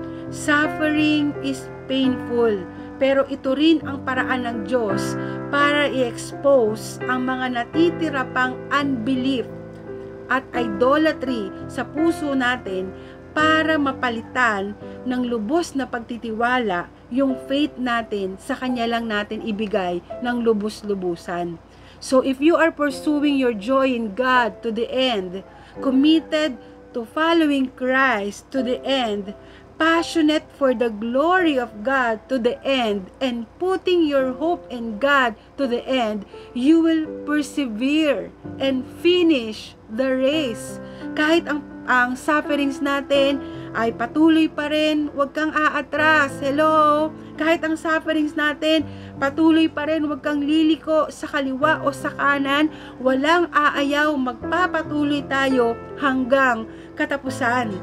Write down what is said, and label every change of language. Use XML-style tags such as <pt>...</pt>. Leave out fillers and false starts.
<tl>Suffering is painful. Pero ito rin ang paraan ng Diyos para i-expose ang mga natitira pang unbelief at idolatry sa puso natin para mapalitan ng lubos na pagtitiwala yung faith natin sa Kanya lang natin ibigay ng lubos-lubusan.</tl> <en>So if you are pursuing your joy in God to the end, committed to following Christ to the end, passionate for the glory of God to the end, and putting your hope in God to the end, you will persevere and finish the race.</en> <tl>Kahit ang sufferings natin ay patuloy pa rin, huwag kang aatras. Hello? Kahit ang sufferings natin, patuloy pa rin, huwag kang liliko sa kaliwa o sa kanan. Walang aayaw, magpapatuloy tayo hanggang katapusan.</tl>